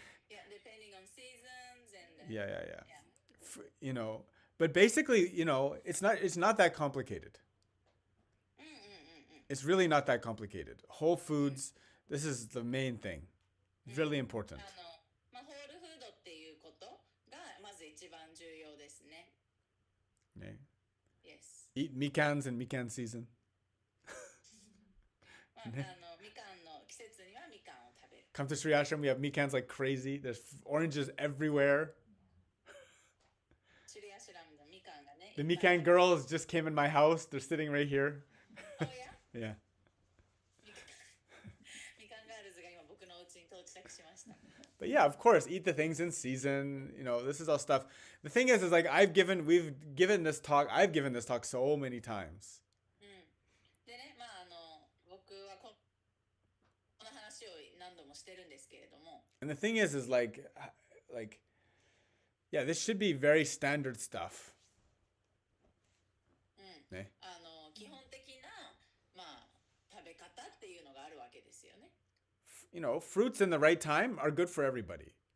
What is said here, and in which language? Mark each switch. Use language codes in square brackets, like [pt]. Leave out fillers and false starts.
[en] Yeah, depending on seasons and Yeah. yeah. You know, but basically, you know, it's not that complicated. It's really not that complicated. Whole foods, this is the main thing. Really important. [ja] まあ、ホールフードっていうことがまず一番重要ですね。ね [en] Yes. Eat mikans in mikan season. [ja] まあ、みかんの季節にはみかんを食べる。 [en] Come to Sri Ashram, we have mikans like crazy. There's oranges everywhere. [ja] シュリアシュラムのみかんがね。 [en] The mikan girls just came in my house. They're sitting right here. Oh Yeah. yeah? [ja] みかんガールズが今僕のお家に到着しました。 [en] But yeah, of course, eat the things in season. You know, this is all stuff. The thing is like I've given this talk so many times. [ja] でね、まあ僕はこの話を何度もしてるんですけれども。 [en] And the thing is like, yeah, this should be very standard stuff. [ja] ね。基本的な、まあ、食べ方っていうのがあるわけですよね。 [en] You know, fruits in the right time are good for everybody.